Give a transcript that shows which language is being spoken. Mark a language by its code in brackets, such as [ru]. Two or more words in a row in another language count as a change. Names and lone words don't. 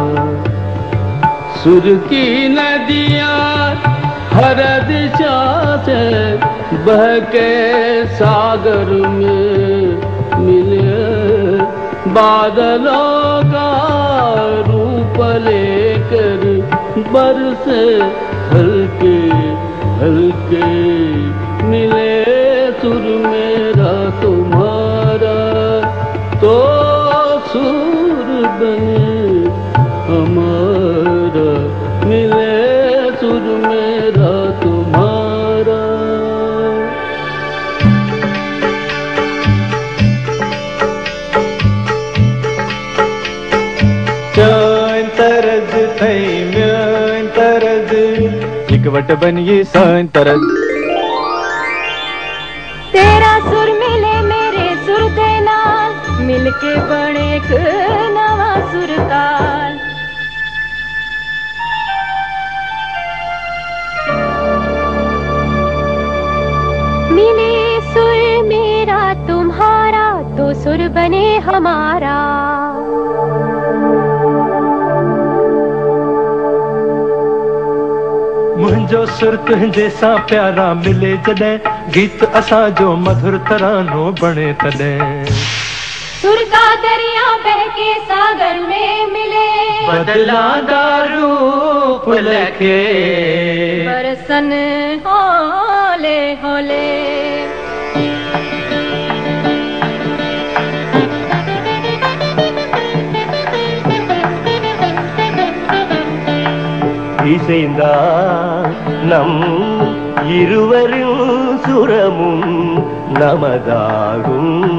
[hi] सुर की नदियाँ हर दिशा से बह के सागर में मिले, बादलों का रूप लेकर बरसे हल्के हल्के। मिले सुर मेरा तुम्हारा तो सुर बने हमारा। मिले सुर मेरा तुम्हारा। [ks] سان ترز تہٕ میان ترز اِکوَٹ بنیے سان ترز. [pa] ਤੇਰਾ ਸੁਰ ਮਿਲੇ ਮੇਰੇ ਸੁਰ ਦੇ ਨਾਲ, ਮਿਲਕੇ ਬਣੇ ਇੱਕ ਨਵਾਂ ਸੁਰ ਤਾਲ। [hi] मिले सुर मेरा तुम्हारा तो सुर बने हमारा। [sd] मुंहिंजो सुर तुंहिंजे सां प्यारा मिले जॾहिं, गीत असां जो मधुर तरानो बणे तॾहिं। [hi] सुर का दरिया बह के सागर में मिले, [pa] ਬੱਦਲਾਂ ਦਾ ਰੂਪ ਲੈਕੇ ਬਰਸਣ ਹੌਲੇ ਹੌਲੇ। [ta] இசைந்தா நம் இருவரின் சுரமும் நமதாகும்.